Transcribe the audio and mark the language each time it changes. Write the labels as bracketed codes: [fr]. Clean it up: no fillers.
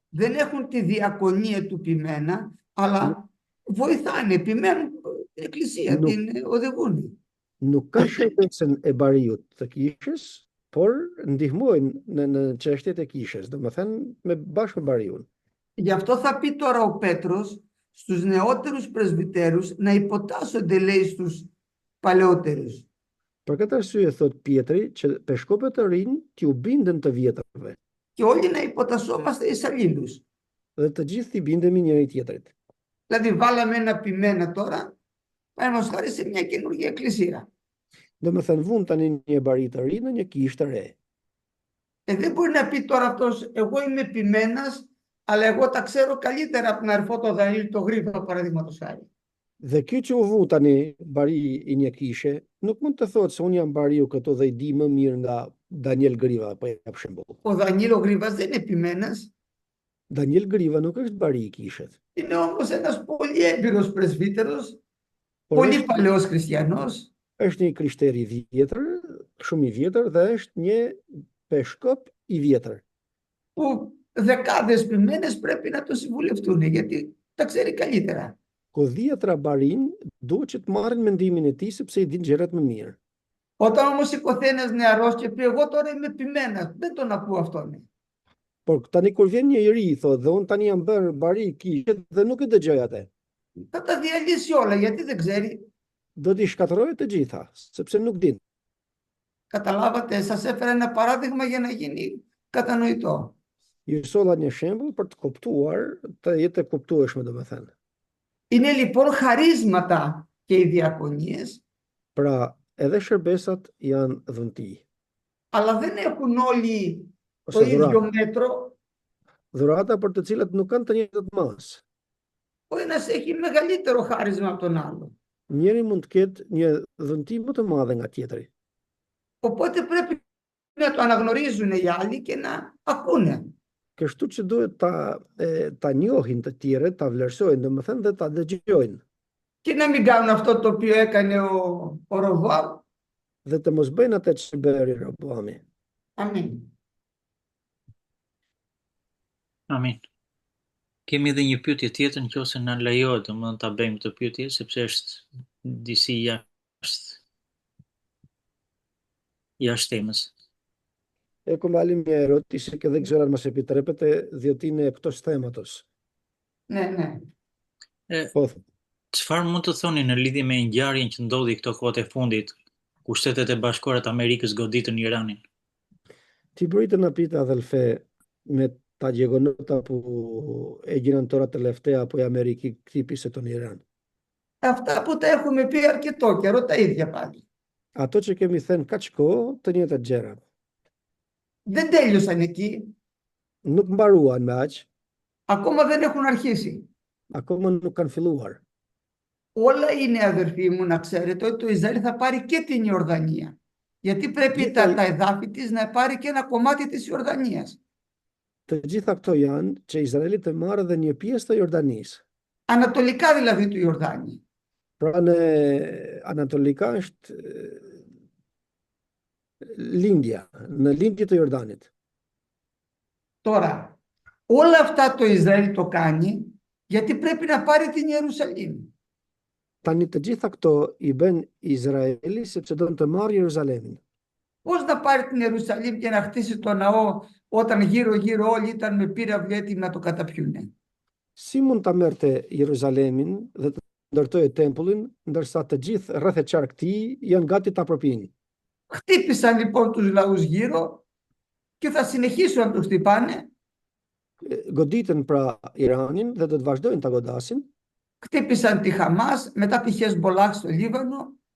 [el] Δεν έχουν τη διακονία του ποιμένα, αλλά βοηθάνε, ποιμένουν την εκκλησία, την οδηγούν. [sq] Nuk ka shërbesën e bariut të kishës, por ndihmojnë në çështjet e kishës, domethënë me bashkë me bariun. [el] Γι' αυτό θα πει τώρα ο Πέτρος στους νεότερους πρεσβυτέρους να υποτάσσονται, λέει, στους παλαιότερους. [sq] Për këtë arsye thot Pietri që peshkopët të rinj t'ju binden të vjetërve. [el] Και όλοι να υποτασσόμαστε εις αλλήλους. [sq] Dhe të gjithë t'i bindemi njëri tjetrit. [el] Δηλαδή βάλαμε ένα ποιμένα τώρα, παραδείγματος χάρη σε μια καινούργια εκκλησία. [sq] Domethënë vun tani një bari të ri në një kishë të re. [el] Δεν μπορεί να πει τώρα αυτός, εγώ είμαι ποιμένας, αλλά εγώ τα ξέρω καλύτερα από τον αδερφό το Δανίλη το Γρίφα, παραδείγματος χάρη. [sq] Dhe ky që u vu tani bari i një kishe, nuk mund të thotë se unë jam bariu këtu dhe i di më mirë nga Daniel Griva, po jap shembull. [el] Ο Δανίλο Γρίβας δεν είναι ποιμένας. [sq] Daniel Griva nuk është bari i kishet. [el] Είναι όμως ένας πολύ έμπειρος πρεσβύτερος, πολύ παλαιός χριστιανός. [sq] Është një krishter i vjetër, shumë i vjetër dhe është një peshkop i vjetër. [el] Που δεκάδες ποιμένες πρέπει να το συμβουλευτούν, γιατί τα ξέρει καλύτερα. [sq] Ku dhjetra barin duhet që të marrin mendimin e tij sepse i din gjërat më mirë. [el] Όταν όμως σηκωθεί ένας νεαρός και πει εγώ τώρα είμαι ποιμένας, δεν τον ακούω αυτόν. [sq] Por tani kur vjen një i ri thotë dhe unë tani jam bërë bari i kishet dhe nuk e dëgjoj atë. [el] Θα τα διαλύσει όλα, γιατί δεν ξέρει. [sq] Do t'i shkatërrojë të gjitha, sepse nuk din. [el] Καταλάβατε, σας έφερα ένα παράδειγμα για να γίνει κατανοητό. [sq] Ju solla një shembull për të kuptuar, të jetë e kuptueshme domethënë. [el] Είναι λοιπόν χαρίσματα και οι διακονίες, [sq] Pra, edhe shërbesat janë dhunti. [el] αλλά δεν έχουν όλοι το [sq] Ose [el] ίδιο [sq] dhurata. [el] μέτρο. [sq] Dhurata për të cilat nuk kanë të njëjtat masë. [el] Ο ένας έχει μεγαλύτερο χάρισμα από τον άλλο. [sq] Njëri mund të ketë një dhunti më të madhe nga tjetri. [el] Οπότε πρέπει να το αναγνωρίζουν οι άλλοι και να ακούνε. [sq] Kështu që duhet ta njohin të tjerët, ta vlerësojnë domethënë dhe ta dëgjojnë. [el] Και να μην κάνουν αυτό το οποίο έκανε ο Ροβάμ. [sq] Dhe të mos bëjnë atë që bëri Roboami. [el] Αμήν. [sq] Amin. Kemi edhe një pyetje tjetër nëse na lejohet, domethënë ta bëjmë këtë pyetje sepse është disi jashtë temës. [el] E kumali μια ερώτηση και δεν ξέρω αν μας επιτρέπετε, διότι είναι εκτός θέματος. Ναι. [sq] Po, Çfarë mund të thoni në lidhje me ngjarjen që ndodhi këto kohët e fundit, ku Shtetet e Bashkuara të Amerikës goditën Iranin? [el] ti μπορείτε να πείτε αδελφέ, με τα γεγονότα που έγιναν τώρα τελευταία που η Αμερική χτύπησε τον Ιράν. Αυτά που τα έχουμε πει αρκετό καιρό, τα ίδια πάλι. [sq] Ato që kemi thënë kaq kohë, të njëjtat gjëra. [el] Δεν τέλειωσαν εκεί. [sq] Nuk mbaruan me aq, [el] Ακόμα δεν έχουν αρχίσει. [sq] akoma nuk kanë filluar. [el] Όλα είναι, αδερφοί μου, να ξέρετε ότι το Ισραήλ θα πάρει και την Ιορδανία. Γιατί πρέπει [sq] Gjitha- [el] τα εδάφη της να πάρει και ένα κομμάτι της Ιορδανίας. [sq] Të gjitha këto janë që Izraeli të marrë dhe një pjesë të Jordanisë. [el] Ανατολικά δηλαδή του Ιορδάνη. [sq] Pra në Anatolika është lindja, në lindje të Jordanit. [el] Τώρα, όλα αυτά το Ισραήλ το κάνει γιατί πρέπει να πάρει την Ιερουσαλήμ. [sq] Tani të gjitha këto i bën Izraeli sepse do të marrë Jeruzalemin. [el] Πώς να πάρει την Ιερουσαλήμ και να χτίσει το ναό όταν γύρω-γύρω όλοι ήταν με πύραυλοι έτοιμοι να το καταπιούνε. [sq] Si mund ta merrte Jeruzalemin dhe të ndërtojë tempullin, ndërsa të gjithë rreth e qark këtij janë gati ta përpinë. [el] Χτύπησαν λοιπόν τους λαούς γύρω και θα συνεχίσουν να τους χτυπάνε. [sq] Goditën pra Iranin dhe do të vazhdojnë ta godasin. [el] Χτύπησαν τη Χαμάς, μετά τη Χεσμπολάχ στο Λίβανο.